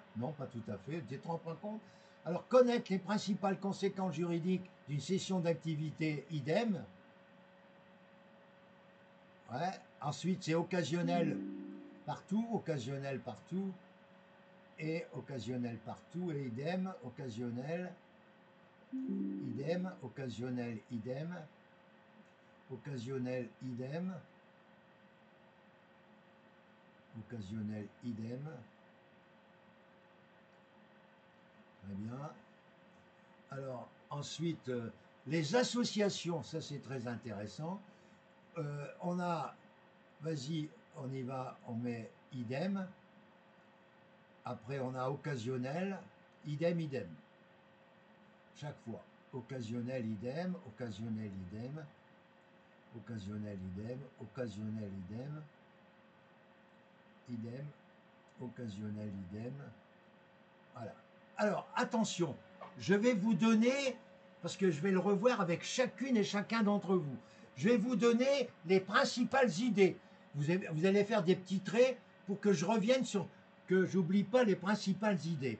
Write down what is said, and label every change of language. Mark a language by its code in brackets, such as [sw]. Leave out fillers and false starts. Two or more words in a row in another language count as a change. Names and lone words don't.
[fr] Non, pas tout à fait. Tu te rends pas compte? Alors, connaître les principales conséquences juridiques d'une cession d'activité, idem. Ouais. Ensuite, c'est occasionnel partout, et occasionnel partout, et idem, occasionnel, idem, occasionnel, idem, occasionnel, idem, occasionnel, idem. Très bien. Alors, ensuite, les associations, ça c'est très intéressant. On a, vas-y, on y va, on met idem. Après, on a occasionnel, idem, idem. Chaque fois. Occasionnel, idem, occasionnel, idem, occasionnel, idem, occasionnel, idem, idem, occasionnel, idem. Voilà. Alors, attention, je vais vous donner, parce que je vais le revoir avec chacune et chacun d'entre vous, je vais vous donner les principales idées. Vous allez faire des petits traits pour que je revienne sur, que j'oublie pas les principales idées.